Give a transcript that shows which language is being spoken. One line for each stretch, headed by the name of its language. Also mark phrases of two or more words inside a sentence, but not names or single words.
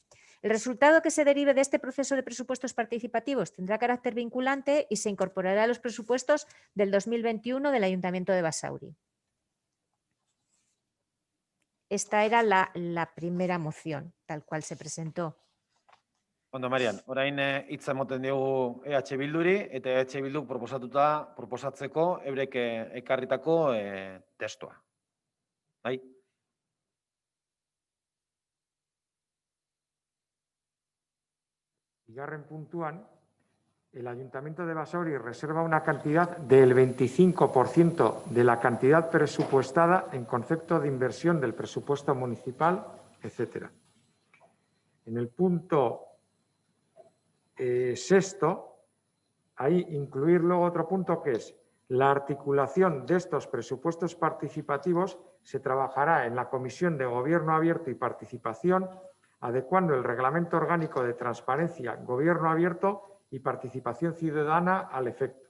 Spanish: El resultado que se derive de este proceso de presupuestos participativos tendrá carácter vinculante y se incorporará a los presupuestos del 2021 del Ayuntamiento de Basauri. Esta era la primera moción, tal cual se presentó.
Basque: Ondo, Marian, orain hitza emoten diogu EH Bilduri eta EH Bilduk proposatzeko eurek ekarritako testua. Bai? Bigarren puntuan,
Spanish: el Ayuntamiento de Basauri reserva una cantidad del 25% de la cantidad presupuestada en concepto de inversión del presupuesto municipal, etc. En el punto sexto, ahí incluir luego otro punto que es la articulación de estos presupuestos participativos se trabajará en la Comisión de Gobierno Abierto y Participación, adecuando el Reglamento Orgánico de Transparencia, Gobierno Abierto y Participación Ciudadana al efecto.